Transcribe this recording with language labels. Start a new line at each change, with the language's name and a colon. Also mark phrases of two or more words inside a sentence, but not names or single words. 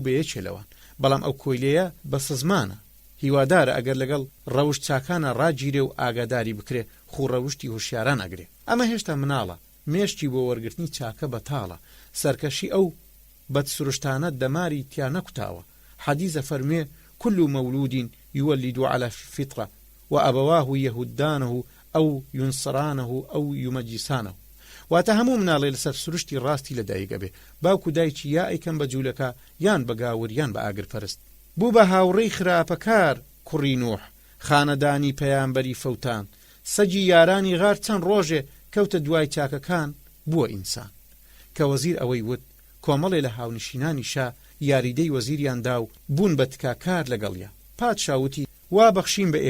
Central Kurdish: بە یەکێلەوان بەڵام ئەو کۆیلەیە بە سزمانە هیوادارە ئەگەر لەگەڵ ڕەوشت چاکانە ڕاگیرێ و ئاگاداری بکرێ خوڕەوشتی هوشیاران ئەگرێ ئەمە هێشتا مناڵە مێشتی بۆ وەرگرتنی چاکە بەتاڵە سەرکەشی ئەو بەدسروشتانە دەماری تیا نەکوتاوە حەدیثە فەرموێ
Arabic: كل مولود يولد على الفطرة وأبواه يهودانه أو ينصرانه أو
Central Kurdish: يمجسانه واتە هەموو مناڵێ لەسەر سروشتی ڕاستی لەدایک ئەبێ باوکو دایکی یا ئەیکەن بە جوولەکە یان بە گاور یان بە ئاگرپەرست بوو بە هاوڕێی خراپەکار کوڕی نوح خانەدانی پەیامبەری فەوتان سەگی یارانی غار چەند ڕۆژێ کەوتە دوای چاکەکان بووە ئینسان کە وەزیر ئەوەی وت کۆمەڵێ لە هاونشینانی شا یاریدەی وەزیریاندا و بوون بە تکاکار لەگەڵیا پادشاوتی وا بەخشیم بە